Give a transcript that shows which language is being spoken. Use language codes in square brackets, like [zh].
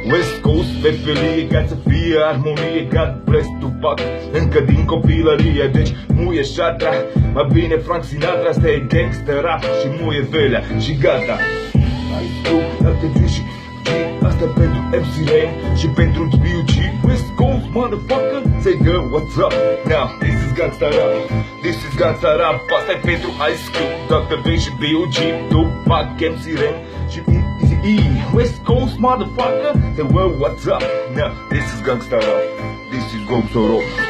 [ro] West Coast pe felie ca să fie armonie. [en] God bless Tupac, [ro] încă din copilărie. Deci muie șatra, mai bine Frank Sinatra. Asta e gangster rap și muie velea și gata. Ai tu, Dr. Dre și G, asta pentru MC Ren și pentru B.U.G. [en] West Coast, motherfucker, say girl, what's up? Now, this is gangsta rap, this is gangsta rap. [ro] Asta-i pentru Ice Cube, Dr. Dre și B.U.G, Tupac, MC Ren și Eazy-E. [en] West Coast, motherfucker, say well, what's up? Now, this is gangsta rap, this is gangsta rap.